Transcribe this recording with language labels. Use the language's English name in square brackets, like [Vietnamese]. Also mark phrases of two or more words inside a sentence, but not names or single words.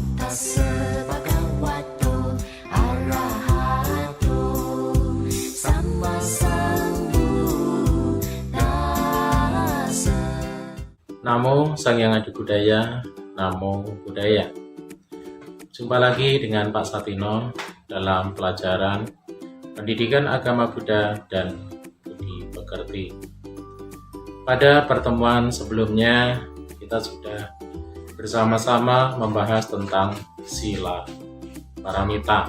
[Pali] Tassa bhagavato arahato samma sambuddhassa. [Indonesian] Namo Sang Hyang Adi Budaya, Namo Buddhaya. Jumpa lagi dengan Pak Satino dalam pelajaran Pendidikan Agama Buddha dan Budi Pekerti. Pada pertemuan sebelumnya kita sudah bersama-sama membahas tentang sila paramita.